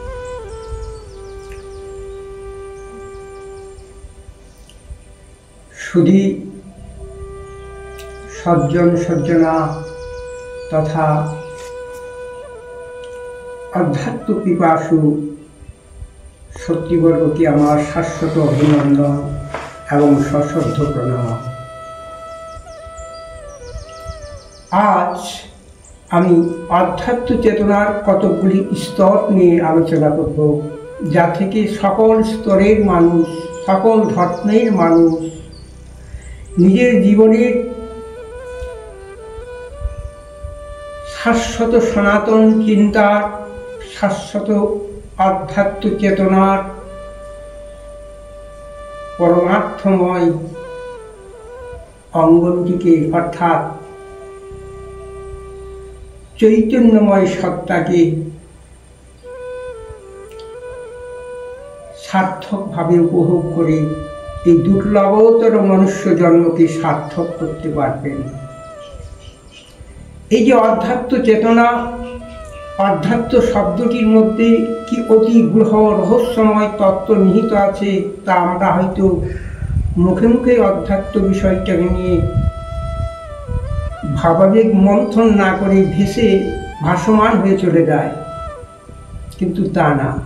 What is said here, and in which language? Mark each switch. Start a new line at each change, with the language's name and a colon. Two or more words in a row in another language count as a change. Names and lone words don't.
Bangla: সুধী সজ্জন সজ্জনা তথা অধ্যাত্ম পিপাসু শক্তিবর্গকে আমার শাশ্বত অভিনন্দন এবং সশ্রদ্ধ প্রণাম। আজ আমি আধ্যাত্ম চেতনার কতকগুলি স্তর নিয়ে আলোচনা করব যা থেকে সকল স্তরের মানুষ সকল ধর্মের মানুষ নিজের জীবনের শাশ্বত সনাতন চিন্তার শাশ্বত আধ্যাত্ম চেতনার পরমার্থময় অঙ্গনটিকে অর্থাৎ চৈতন্যময় সত্তাকে সার্থক ভাবে উপভোগ করে এই দুর্লভতর মনুষ্য জন্মকে সার্থক করতে পারবেন। এই যে আধ্যাত্ম চেতনা আধ্যাত্ম শব্দটির মধ্যে কি অতি গূঢ় রহস্যময় তত্ত্ব নিহিত আছে তা আমরা হয়তো মুখে মুখে আধ্যাত্ম বিষয়টাকে নিয়ে ভাবাবেগ মন্থন না করে ভেসে ভাসমান হয়ে চলে যায়, কিন্তু তা না।